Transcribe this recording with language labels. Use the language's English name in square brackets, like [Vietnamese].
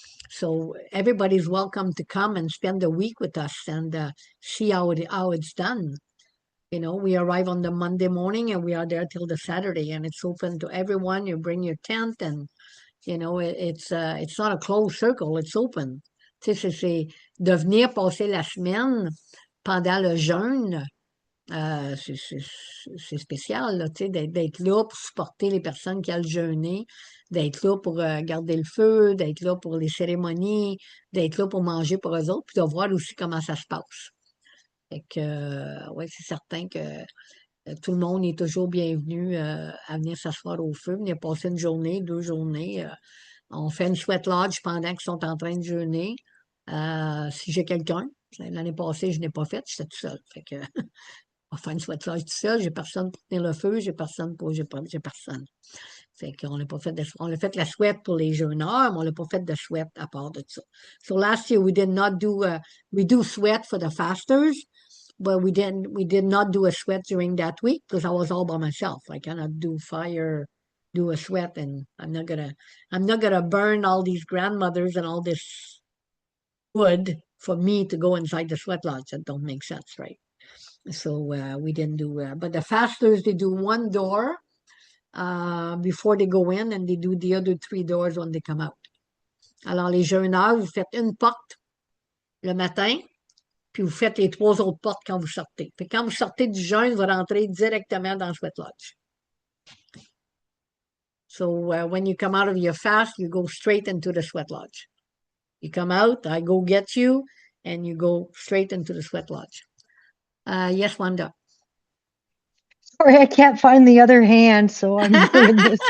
[English] So everybody's welcome to come and spend a week with us and see how it's done. We arrive on the Monday morning and we are there till the Saturday, and it's open to everyone. You bring your tent, and it's not a closed circle, it's open. [French] Tu sais, c'est de venir passer la semaine pendant le jeûne. C'est spécial, là, tu sais, d'être là pour supporter les personnes qui ont jeûné, d'être là pour garder le feu, d'être là pour les cérémonies, d'être là pour manger pour eux autres, puis de voir aussi comment ça se passe. Fait que, oui, c'est certain que tout le monde est toujours bienvenu à venir s'asseoir au feu, venir passer une journée, 2 journées. On fait une sweat lodge pendant qu'ils sont en train de jeûner. Si j'ai quelqu'un, l'année passée, je n'ai pas fait, j'étais tout seul. Fait que va faire une sweat lodge tout seul, j'ai personne pour tenir le feu, j'ai personne pour, j'ai personne. Fait qu'on n'a pas fait on a fait la sweat pour les jeûneurs, mais on n'a pas fait de sweat à part de ça. [English] So last year we did not do, we do sweat for the fasters, but we did not do a sweat during that week because I was all by myself. I cannot do a sweat, and I'm not gonna burn all these grandmothers and all this wood for me to go inside the sweat lodge. That don't make sense, right? So we didn't do, but the fasters, they do one door before they go in, and they do the other 3 doors when they come out. [French] Alors, les jeûneurs, vous faites une porte le matin, puis vous faites les 3 autres portes quand vous sortez. Puis quand vous sortez du jeûne, vous rentrez directement dans le sweat lodge. [English] So when you come out of your fast, you go straight into the sweat lodge. You come out, I go get you, and you go straight into the sweat lodge. Yes, Wanda. Sorry, I can't find the other hand, so I'm doing this